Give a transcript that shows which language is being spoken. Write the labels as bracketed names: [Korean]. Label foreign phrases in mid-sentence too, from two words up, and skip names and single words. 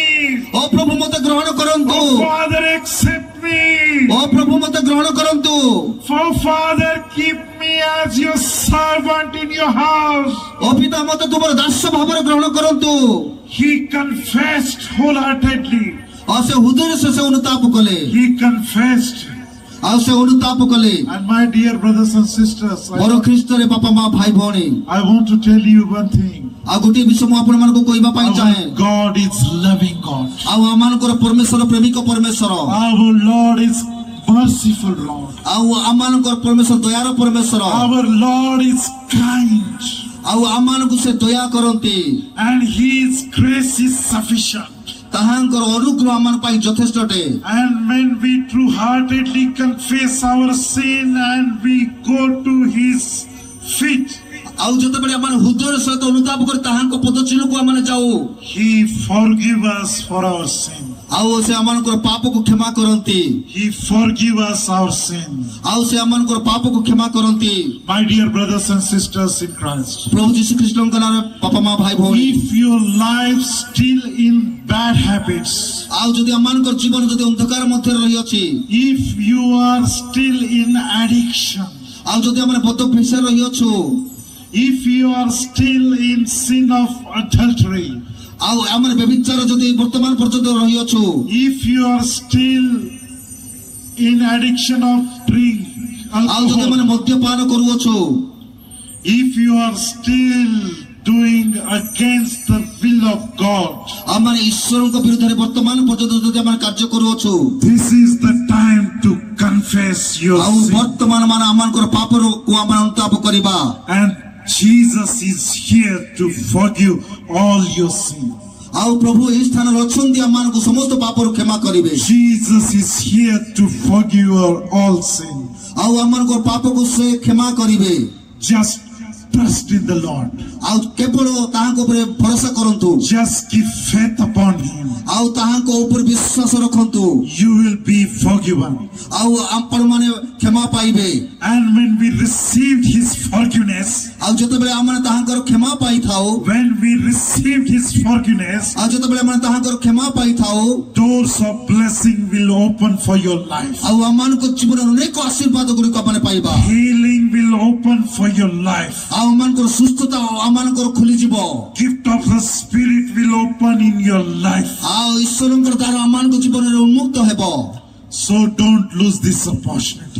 [Odia] ଓ ପ୍ରଭୁ ମୋତେ ଗ୍ରହଣ କରନ୍ତୁ। [English] Oh Father, accept me. [Odia] ଓ ପ୍ରଭୁ ମୋତେ ଗ୍ରହଣ କରନ୍ତୁ। [English] Oh Father, keep me as your servant in your house. [Odia] ଓ ପିତା ମୋତେ ତୁମର ଦାସ ଭାବରେ ଗ୍ରହଣ କରନ୍ତୁ। [English] He confessed wholeheartedly. [Odia] ଆଉ ସେ ହୃଦୟରେ ସେ ଅନୁତାପ କଲେ। [English] He confessed. [Odia] ଆଉ ସେ ଅନୁତାପ କଲେ। [English] And my dear brothers and sisters, [Odia] ମୋର ଖ୍ରୀଷ୍ଟରେ ବାପା ମା ଭାଇ ଭଉଣୀ, [English] I want to tell you one thing. [Odia] ଆଉ ଗୋଟିଏ ବିଷୟ ମୁଁ ଆପଣମାନଙ୍କୁ କହିବା ପାଇଁ ଚାହେଁ। [English] Our God is loving God. [Odia] ଆଉ ଆମମାନଙ୍କର ପରମେଶ୍ୱର ପ୍ରେମିକ ପରମେଶ୍ୱର। [English] Our Lord is merciful Lord. [Odia] ଆଉ ଆମମାନଙ୍କର ପରମେଶ୍ୱର ଦୟାର ପରମେଶ୍ୱର। [English] Our Lord is kind. [Odia] ଆଉ ଆମମାନଙ୍କୁ ସେ ଦୟା କରନ୍ତି। [English] And his grace is sufficient. [Odia] ତାହାଙ୍କର ଅନୁଗ୍ରହ ଆମମାନଙ୍କ ପାଇଁ ଯଥେଷ୍ଟ ଅଟେ। [English] And when we true-heartedly confess our sin and we go to his feet, [Odia] ଆଉ ଯେତେବେଳେ ଆମେ ହୃଦୟର ସହିତ ଅନୁତାପ କରି ତାହାଙ୍କ ପଦଚିହ୍ନକୁ ଆମେ ଯାଉ, [English] he forgive us for our sin. [Odia] ଆଉ ସେ ଆମମାନଙ୍କର ପାପକୁ କ୍ଷମା କରନ୍ତି। [English] He forgive us our sin. [Odia] ଆଉ ସେ ଆମମାନଙ୍କର ପାପକୁ କ୍ଷମା କରନ୍ତି। [English] My dear brothers and sisters in Christ, [Odia] ପ୍ରଭୁ ଯୀଶୁ ଖ୍ରୀଷ୍ଟଙ୍କ ନାମରେ ବାପା ମା ଭାଇ ଭଉଣୀ, [English] if your life still in bad habits, [Odia] ଆଉ ଯଦି ଆମମାନଙ୍କର ଜୀବନ ଯଦି ଅନ୍ଧକାର ମଧ୍ୟରେ ରହିଅଛି, [English] if you are still in addiction, [Odia] ଆଉ ଯଦି ଆମେ ବଦ ଅଭ୍ୟାସରେ ରହିଅଛୁ, [English] if you are still in sin of adultery, [Odia] ଆଉ ଆମେ ବ୍ୟଭିଚାର ଯଦି ବର୍ତ୍ତମାନ ପର୍ଯ୍ୟନ୍ତ ରହିଅଛୁ, [English] if you are still in addiction of drink, [Odia] ଆଉ ଯଦି ଆମେ [English] alcohol, [Odia] ମଦ୍ୟପାନ କରୁଅଛୁ, [English] if you are still doing against the will of God, [Odia] ଆମେ ଈଶ୍ୱରଙ୍କ ବିରୁଦ୍ଧରେ ବର୍ତ୍ତମାନ ପର୍ଯ୍ୟନ୍ତ ଯଦି ଆମେ କାର୍ଯ୍ୟ କରୁଅଛୁ, [English] this is the time to confess your [Odia] ଆଉ [English] sin. [Odia] ବର୍ତ୍ତମାନ ମାନେ ଆମମାନଙ୍କର ପାପରୁ ଆମେ ଅନୁତାପ କରିବା। [English] And Jesus is here to forgive all your sin. [Odia] ଆଉ ପ୍ରଭୁ ଏହି ସ୍ଥାନରେ ଅଛନ୍ତି ଆମମାନଙ୍କୁ ସମସ୍ତ ପାପରୁ କ୍ଷମା କରିବେ। [English] Jesus is here to forgive all sin. [Odia] ଆଉ ଆମମାନଙ୍କର ପାପକୁ ସେ କ୍ଷମା କରିବେ। [English] Just trust in the Lord. [Odia] ଆଉ କେବଳ ତାହାଙ୍କ ଉପରେ ଭରସା କରନ୍ତୁ [English] Just give faith upon him. [Odia] ଆଉ ତାହାଙ୍କ ଉପରେ ବିଶ୍ୱାସ ରଖନ୍ତୁ [English] You will be forgiven. [Odia] ଆଉ ଆପଣମାନେ କ୍ଷମା ପାଇବେ [English] And when we received his forgiveness, [Odia] ଆଉ ଯେତେବେଳେ ଆମମାନେ ତାହାଙ୍କର କ୍ଷମା ପାଇଥାଉ [English] when we received his forgiveness, [Odia] ଆଉ ଯେତେବେଳେ ଆମେ ତାହାଙ୍କର କ୍ଷମା ପାଇଥାଉ [English] doors of blessing will open for your life. [Odia] ଆଉ ଆମମାନଙ୍କ ଜୀବନରେ ଅନେକ ଆଶୀର୍ବାଦ ଗୁଡ଼ିକ ଆମେ ପାଇବା [English] Healing will open for your life. [Odia] ଆଉ ଆମମାନଙ୍କର ସୁସ୍ଥତା ଆମମାନଙ୍କର ଖୋଲିଯିବ [English] Gift of the Spirit will open in your life. [Odia] ଆଉ ଈଶ୍ୱରଙ୍କର ଦ୍ୱାରା ଆମମାନଙ୍କ ଜୀବନରେ ଉନ୍ମୁକ୍ତ ହେବ [English] So don't lose this opportunity.